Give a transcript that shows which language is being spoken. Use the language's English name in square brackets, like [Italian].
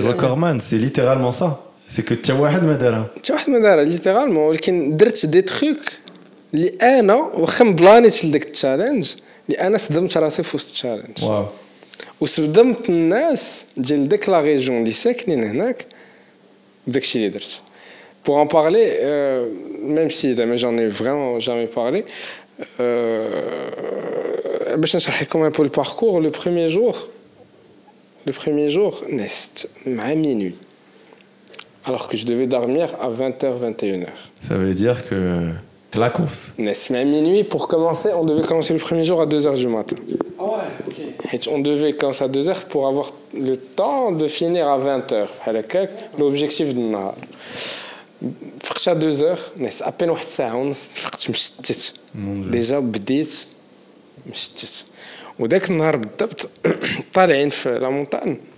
[French] T'es recordman, c'est littéralement ça. C'est que tu as [Arabic] واحد ما دارها. [French] littéralement, [Arabic] ولكن درت [French] des trucs [Arabic] اللي انا واخا بلانيت لداك التشالنج اللي انا صدمت راسي في وسط التشالنج. واو. وصدمت الناس ديال ديك لا ريجون اللي ساكنين هناك. [French] Pour en parler, même si j'en ai vraiment jamais parlé, pour le parcours, le premier jour, à minuit. Alors que je devais dormir à 20h, 21h. Ça veut dire que la course. À minuit, pour commencer, on devait commencer le premier jour à 2h du matin. Ah ouais, ok. Et on devait commencer à 2h pour avoir le temps de finir à 20h. L'objectif de النهار. [Arabic] فقت [French] à 2h, à peine [Arabic] واحد ساعة ونص فقت مشتت. ديجا بديت مشتت. وداك النهار بالضبط طالعين في لا مونتان.